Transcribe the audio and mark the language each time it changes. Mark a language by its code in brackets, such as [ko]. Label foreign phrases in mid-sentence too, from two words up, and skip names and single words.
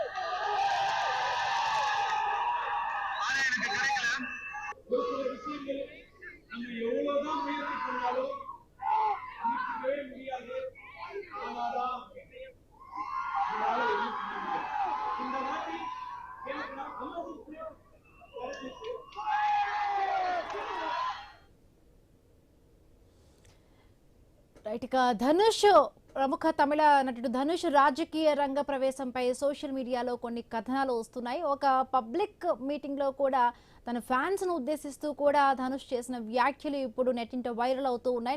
[ta] ஆனா எனக்கு கிடைக்கல. ஒரு சில விஷயங்கள் நம்ம எவ்வளவுதான் முயற்சி பண்ணாலும் முடிக்கவே முடியாது. ஆனாதான் இந்த வாட்டி எனக்கு நான் அமர்ந்து [te] రైట్. ఇక ధనుష్, ప్రముఖ తమిళ నటుడు ధనుష్ రాజకీయ రంగ ప్రవేశంపై [en] social media [te] కొన్ని కథనాలు వస్తున్నాయి. ఒక [en] public meeting [te] లో కూడా తన ఫ్యాన్స్ ను ఉద్దేశిస్తూ కూడా ధనుష్ చేసిన వ్యాఖ్యలు ఇప్పుడు నెట్టింట వైరల్ అవుతూ ఉన్నాయి.